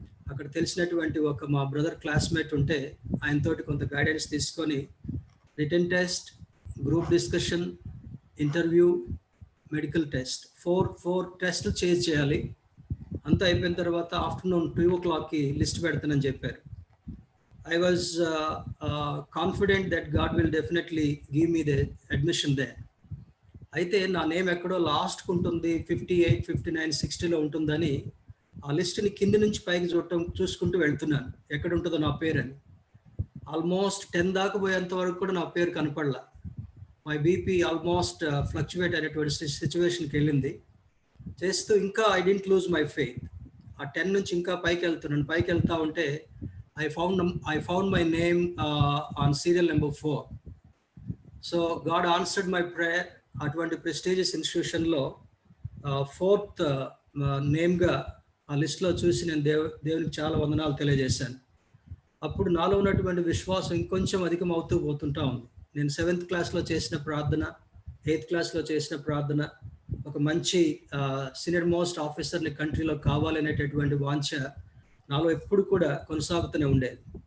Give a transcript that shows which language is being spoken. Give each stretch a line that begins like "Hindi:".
Telugu: అక్కడ తెలిసినటువంటి ఒక మా బ్రదర్ క్లాస్మేట్ ఉంటే ఆయనతోటి కొంత గైడెన్స్ తీసుకొని written test, group discussion, interview, medical test, 4 టెస్టులు చేయాలి. అంతా అయిపోయిన తర్వాత ఆఫ్టర్నూన్ 2 o'clockకి లిస్ట్ పెడతానని చెప్పారు.
English: I was confident that God will definitely give me the admission there.
Telugu: అయితే నా నేమ్ ఎక్కడో లాస్ట్కి ఉంటుంది, 58, 59, 60లో ఉంటుందని ఆ లిస్ట్ని కింది నుంచి పైకి చూసుకుంటూ వెళ్తున్నాను ఎక్కడ ఉంటుందో నా పేరు అని. ఆల్మోస్ట్ 10 దాకా పోయేంత వరకు కూడా నా పేరు కనపడలా. మై బీపీ ఆల్మోస్ట్ ఫ్లక్చువేట్ అయినటువంటి సిచ్యువేషన్కి వెళ్ళింది. చేస్తూ ఇంకా
English: I didn't lose my faith.
Telugu: ఆ 10 నుంచి ఇంకా పైకి వెళ్తున్నాను. పైకి వెళ్తా ఉంటే
English: I found my name on serial number 4. So God answered my prayer.
Telugu: అటువంటి ప్రెస్టీజియస్ ఇన్స్టిట్యూషన్లో 4th నేమ్గా ఆ లిస్ట్లో చూసి నేను దేవునికి చాలా వందనాలు తెలియజేశాను. అప్పుడు నాలో ఉన్నటువంటి విశ్వాసం ఇంకొంచెం అధికం అవుతూ పోతుంటా ఉంది. నేను 7th క్లాస్లో చేసిన ప్రార్థన, 8th క్లాస్లో చేసిన ప్రార్థన, ఒక మంచి సీనియర్ మోస్ట్ ఆఫీసర్ని కంట్రీలో కావాలనేటటువంటి వాంఛ నాలో ఎప్పుడు కూడా కొనసాగుతూనే ఉండేది.